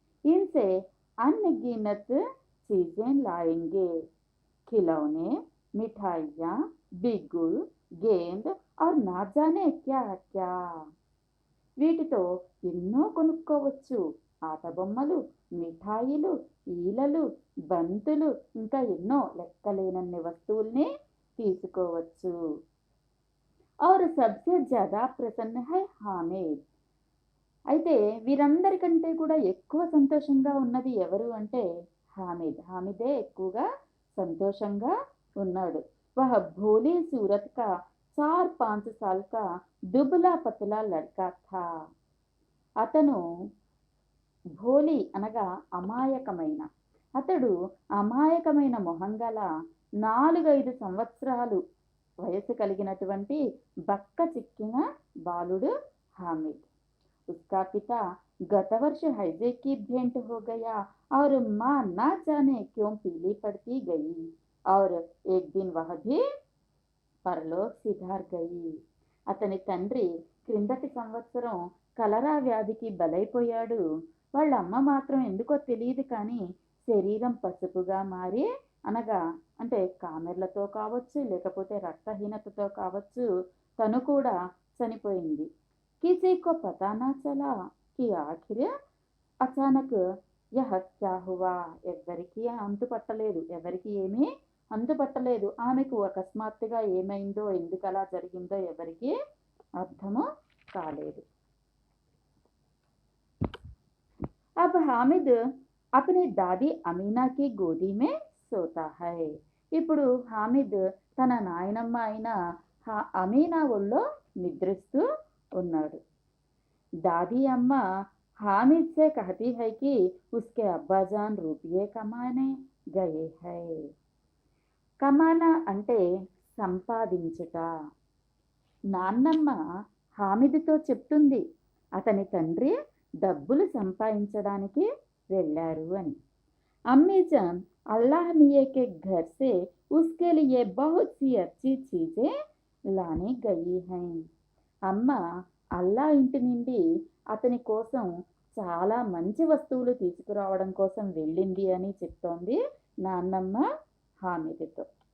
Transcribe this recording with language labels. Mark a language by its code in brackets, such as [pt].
[hi] इनसे अनगिनत चीजें लाएंगे. खिलौने, मिठाइयाँ, बिगुल, गेंद और ना जाने क्या क्या. [te] వీటితో ఎన్నో కొనుక్కోవచ్చు. ఆట బొమ్మలు, మిఠాయిలు, ఈలలు, బంతులు, ఇంకా ఎన్నో లెక్కలేనన్ని వస్తువుల్ని తీసుకోవచ్చు. [hi] और सबसे ज्यादा प्रसन्न है हामिद. [te] అయితే వీరందరికంటే కూడా ఎక్కువ సంతోషంగా ఉన్నది ఎవరు అంటే హామిద్. హామిదే ఎక్కువగా సంతోషంగా ఉన్నాడు. [hi] వహ భోలీ సూరత్ కా 4-5 సాల్ కా దుబ్లా పతలా లడ్కా థా. [te] అతను భోలీ అనగా అమాయకమైన, అతడు అమాయకమైన మొహం గల 4-5 సంవత్సరాలు వయసు కలిగినటువంటి బక్క చిక్కిన బాలుడు హామిద్. [hi] उसका पिता गत वर्ष हैजे की भेंट हो गया और माँ ना जाने क्यों पीली पड़ती गई और एक दिन वह भी परलोक सिधार गई. [te] అతని తండ్రి క్రిందటి సంవత్సరం కలరా వ్యాధికి బలైపోయాడు. వాళ్ళ అమ్మ మాత్రం ఎందుకో తెలియదు కానీ శరీరం పసుపుగా మారి, అనగా అంటే కామెర్లతో కావచ్చు, లేకపోతే రక్తహీనతతో కావచ్చు, తను కూడా చనిపోయింది. [hi] किसी को पता ना चला कि आखिर అచానక్ యహ్ క్యా హువా. [te] ఎవరికి అంతుపట్టలేదు, ఎవరికి ఏమీ అంతుపట్టలేదు. ఆమెకు అకస్మాత్తుగా ఏమైందో, ఎందుకలా జరిగిందో ఎవరికి అర్థము కాలేదు. [hi] अब हामिद अपनी दादी अमीना की गोदी में सोता है. [te] ఇప్పుడు హామిద్ తన నాయనమ్మ అయిన అమీనా ఒళ్ళో నిద్రిస్తూ ఉన్నాడు. [hi] दादी अम्मा हामिद से कहती है कि उसके अब्बाजान रुपये कमाने गए हैं. [te] కమానా అంటే సంపాదించుట. నాన్నమ్మ హామిద్తో చెప్తుంది అతని తండ్రి డబ్బులు సంపాదించడానికి వెళ్ళారు అని. [hi] अम्मी जान अल्लाह मियाँ के घर से उसके लिए बहुत सी अच्छी चीजें लाने गई हैं. [te] అమ్మ అల్లా ఇంటి నుండి అతని కోసం చాలా మంచి వస్తువులు తీసుకురావడం కోసం వెళ్ళింది అని చెప్తోంది నాన్నమ్మ హామిద్తో.